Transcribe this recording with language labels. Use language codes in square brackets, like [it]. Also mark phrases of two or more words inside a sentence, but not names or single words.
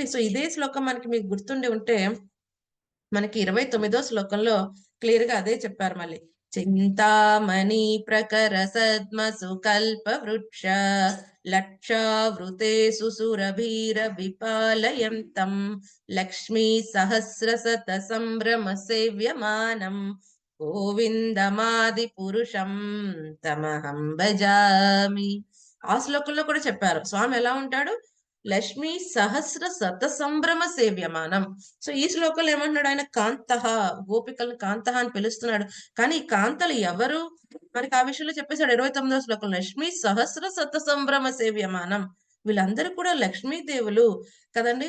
[te] సో ఇదే శ్లోకం మనకి మీకు గుర్తుండి ఉంటే మనకి 29వ శ్లోకంలో క్లియర్ గా అదే చెప్పారు. [sa] మళ్ళీ చింతామణి ప్రకర సద్మసు కల్ప వృక్ష లక్షావృతే సుసురభీర విపాలయంతం లక్ష్మీ సహస్ర శత సంభ్రమ సేవ్యమానం గోవిందమాది పురుషం తమహం భజామి. [te] ఆ శ్లోకంలో కూడా చెప్పారు స్వామి ఎలా ఉంటాడు? [sa] లక్ష్మీ సహస్ర శత సంభ్రమ సేవ్యమానం. [te] సో ఈ శ్లోకంలో ఏమంటున్నాడు? ఆయన కాంతః, గోపికలను కాంతః అని పిలుస్తున్నాడు. కానీ ఈ కాంతలు ఎవరు? మనకి ఆ విషయంలో చెప్పేశాడు 29వ శ్లోకంలో. [sa] లక్ష్మీ సహస్ర శత సంభ్రమ సేవ్యమానం. [te] వీళ్ళందరూ కూడా లక్ష్మీదేవులు కదండి.